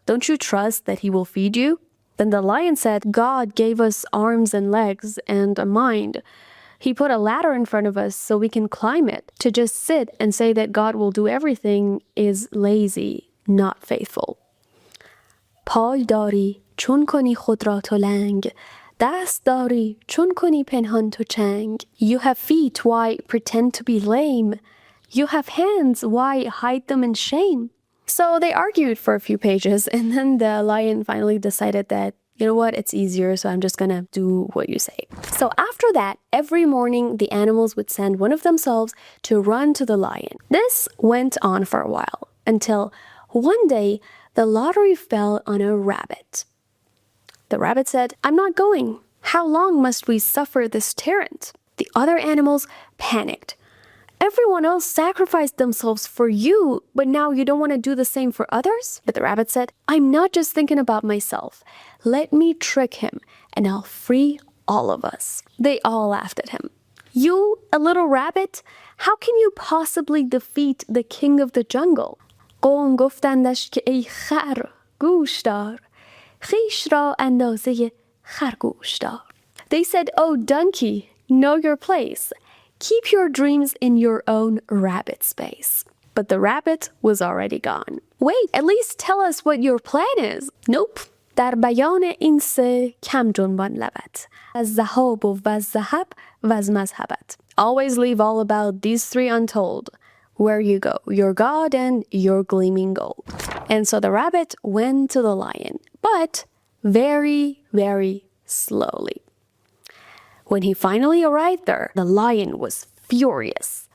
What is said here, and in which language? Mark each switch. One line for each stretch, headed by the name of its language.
English: Don't you trust that He will feed you? Then the lion said, God gave us arms and legs and a mind. He put a ladder in front of us so we can climb it. To just sit and say that God will do everything is lazy, not faithful.
Persian: پای داری چون کنی خود را تو لنگ دست داری چون کنی پنهان تو چنگ.
English: You have feet, why pretend to be lame? You have hands, why hide them in shame? So they argued for a few pages, and then the lion finally decided that, you know what, it's easier, so I'm just gonna do what you say. So after that, every morning the animals would send one of themselves to run to the lion. This went on for a while, until one day the lottery fell on a rabbit. The rabbit said, I'm not going. How long must we suffer this tyrant? The other animals panicked. Everyone else sacrificed themselves for you, but now you don't want to do the same for others? But the rabbit said, I'm not just thinking about myself. Let me trick him, and I'll free all of us. They all laughed at him. You, a little rabbit? How can you possibly defeat the king of the jungle?
Persian: قوم گفتندش که ای خر گوش دار خویش را اندازه خرگوش دار.
English: They said, oh donkey, know your place. Keep your dreams in your own rabbit space. But the rabbit was already gone. Wait, at least tell us what your plan is. Nope.
Persian: در بیان این سه کم جنبان لبت از ذهاب و از ذهب و از مذهبت.
English: Always leave all about these three untold. Where you go, your God and your gleaming gold. And so the rabbit went to the lion, but very, very slowly. When he finally arrived there, the lion was furious.